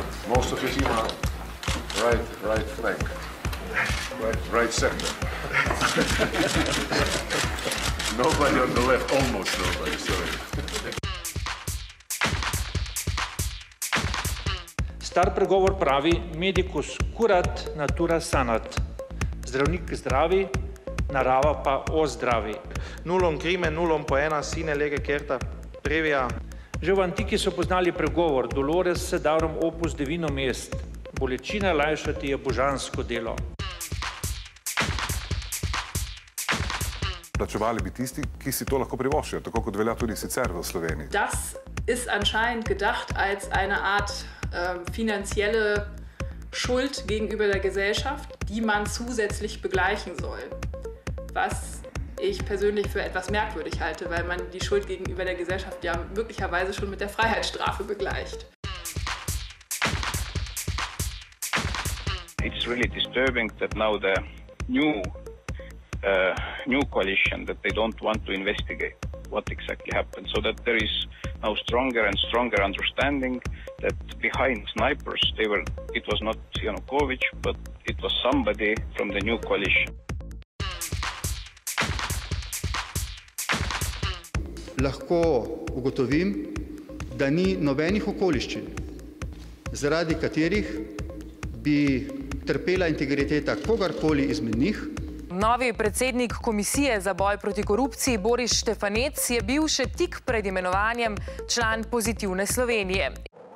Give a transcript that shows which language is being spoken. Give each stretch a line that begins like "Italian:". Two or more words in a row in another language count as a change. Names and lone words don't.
English: Most of your team are right flank, right sector. Nobody on the left, almost nobody, sorry.
Slovenian: Star pregovor pravi
Latin: medicus curat, natura sanat.
Slovenian: Zdravnik zdravi, narava pa ozdravi.
Latin: Nullum crimen, nullum poena, sine lege certa previa.
Slovenian: Že v antiki so poznali pregovor
Latin: Dolores sedarum opus divinum est.
Slovenian: Bolečine lajšati je božansko delo. Plačevali bi tisti, ki si to lahko privoščijo, tako kot velja tudi sicer v Sloveniji.
German: Das ist anscheinend gedacht als eine Art finanzielle Schuld gegenüber der Gesellschaft, die man zusätzlich begleichen soll. Was ich persönlich für etwas merkwürdig halte, weil man die Schuld gegenüber der Gesellschaft ja möglicherweise schon mit der Freiheitsstrafe begleicht.
English: It's really disturbing that now the new coalition, that they don't want to investigate what exactly happened, so that there is now stronger and stronger understanding that behind snipers it was not Yanukovych, but it was somebody from the new coalition.
Slovenian: Lahko ugotovim, da ni nobenih okoliščin, zaradi katerih bi trpela integriteta kogarkoli izmed njih. Novi predsednik Komisije za boj proti korupciji Boris Štefanec je bil še tik pred imenovanjem član Pozitivne Slovenije.